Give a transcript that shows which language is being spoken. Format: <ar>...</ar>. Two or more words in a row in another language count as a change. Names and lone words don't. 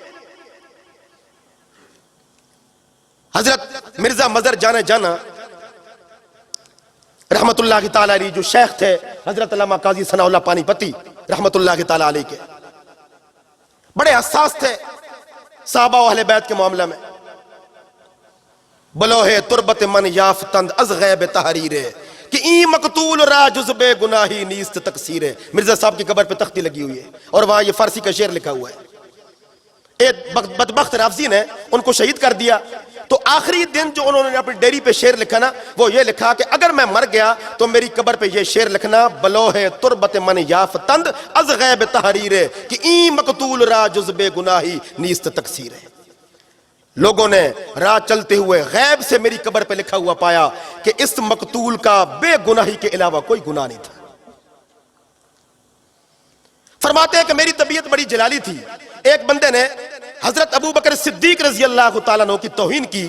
<ur>حضرت مرزا مظہر جانا</ur> <ar>رحمت اللہ تعالی علیہ</ar> <ur>جو شیخ تھے حضرت علامہ قاضی ثناء اللہ پانی پتی</ur> <ar>رحمت اللہ تعالی علیہ</ar> <ur>کے, بڑے حساس تھے صحابہ و اہل بیت کے معاملہ میں.</ur> <fa>بلوہ تربت من یافتند از غیب تحریرے کہ این مقتول را جزب گناہی نیست تقصیرے.</fa> <ur>مرزا صاحب کی قبر پہ تختی لگی ہوئی ہے اور وہاں یہ فارسی کا شعر لکھا ہوا ہے. ایک بدبخت رافضی نے ان کو شہید کر دیا تو آخری دن جو انہوں نے اپنی ڈیری پہ شعر لکھا نا وہ یہ لکھا کہ اگر میں مر گیا تو میری قبر پہ یہ شعر لکھنا</ur> <fa>بلوہ تربت من یافتند از غیب تحریرے کہ این مقتول را جزب گناہی نیست تقصیرے.</fa> <ur>لوگوں نے راہ چلتے ہوئے غیب سے میری قبر پہ لکھا ہوا پایا کہ اس مقتول کا بے گناہی کے علاوہ کوئی گناہ نہیں تھا. فرماتے ہیں کہ میری طبیعت بڑی جلالی تھی. ایک بندے نے حضرت ابو بکر صدیق</ur> <ar>رضی اللہ تعالیٰ عنہ</ar> <ur>کی توہین کی.</ur>